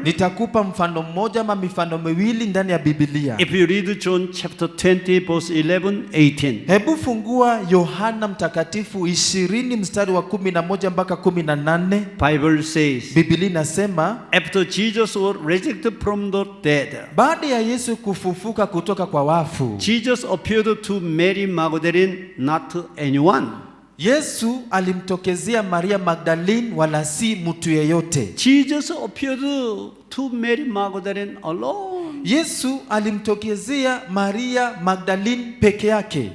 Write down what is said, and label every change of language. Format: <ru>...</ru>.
<sw>Nitakupa mfano mmoja ama mifano miwili ndani ya Biblia.</sw> <en>If you read John chapter 20 verse 11, 18.</en> <sw>Hebu fungua Yohana mtakatifu 20 mstari wa 11 mpaka 18.</sw> <en>Bible says,</en> <sw>Biblia inasema,</sw> <en>after Jesus was resurrected from the dead,</en> <sw>baada ya Yesu kufufuka kutoka kwa wafu,</sw> <en>Jesus appeared to Mary Magdalene, not to anyone.</en> <sw>Yesu alimtokezea Maria Magdalene wala si mtu yeyote.</sw> <en>Jesus appeared to Mary Magdalene alone.</en> <sw>Yesu alimtokezea Maria Magdalene peke yake.</sw>